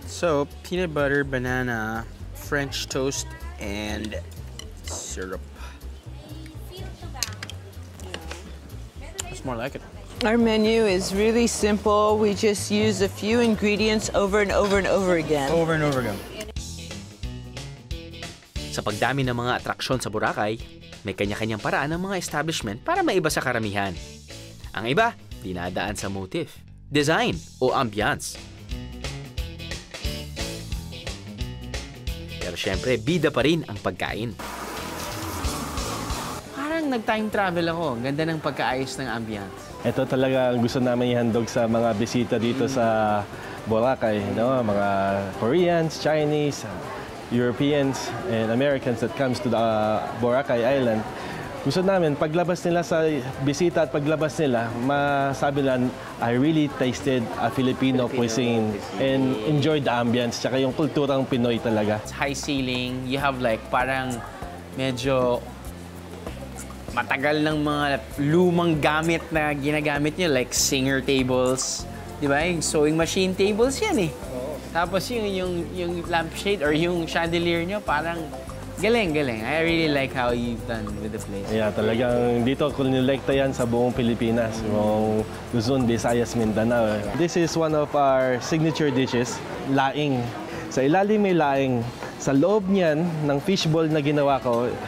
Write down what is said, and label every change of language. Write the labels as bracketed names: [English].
[English] So, peanut butter, banana, French toast, and syrup. It's more like it. Our menu is really simple. We just use a few ingredients over and over and over again. Over and over again. [Filipino] Sa pagdami ng mga atraksyon sa Boracay, may kanya-kanyang paraan ng mga establishment para maiba sa karamihan. Ang iba, dinadaan sa motif, design o ambiance. Pero syempre, bida pa rin ang pagkain. Parang nag-time travel ako. Ganda ng pagkaayos ng ambiance. Ito talaga ang gusto namin ihandog sa mga bisita dito sa Boracay, no? [English] Mga Koreans, Chinese, Europeans, and Americans that comes to the Boracay Island. [Filipino] Gusto namin, paglabas nila sa bisita at paglabas nila, masabi lang, [English] I really tasted a Filipino cuisine and enjoyed the ambience, [Filipino] tsaka yung kulturang Pinoy talaga. [English] It's high ceiling. You have like [Filipino] parang medyo matagal ng mga lumang gamit na ginagamit nyo, [English] like singer tables. [Filipino] Di ba? Yung sewing machine tables yan eh. Tapos yung lampshade or yung chandelier nyo, parang galing. [English] I really like how you've done with the place. [Filipino] Yeah, talagang dito kunilekta yan sa buong Pilipinas, buong Luzon, Visayas, Mindanao. [English] This is one of our signature dishes, laing. [Filipino] Sa ilalim may laing. Sa loob niyan ng fishball na ginawa ko.